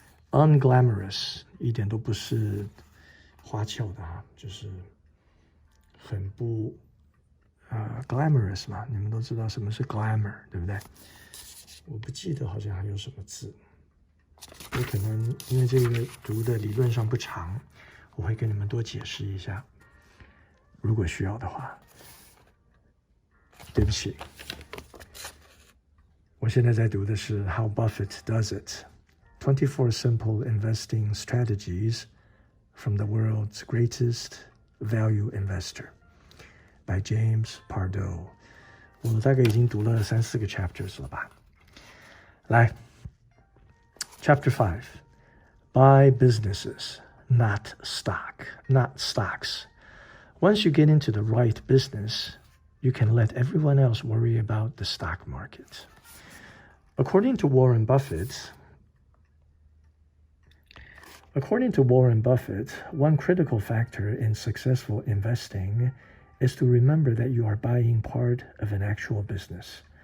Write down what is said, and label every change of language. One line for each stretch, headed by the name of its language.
Chinese: unglamorous 一点都不是花俏的啊，就是很不glamorous 嘛，你们都知道什么是 glamour， 对不对？我不记得好像还有什么字，我可能因为这个读的理论上不长，我会跟你们多解释一下，如果需要的话。对不起，我现在在读的是 How Buffett Does It。24 Simple Investing Strategies from the World's Greatest Value Investor by James Pardoe。我大概已经读了3-4个 chapters 了吧。
English: 来 Chapter 5 Buy businesses, not stocks. Once you get into the right business, you can let everyone else worry about the stock market. According to Warren Buffett, one critical factor in successful investing is to remember that you are buying part of an actual business.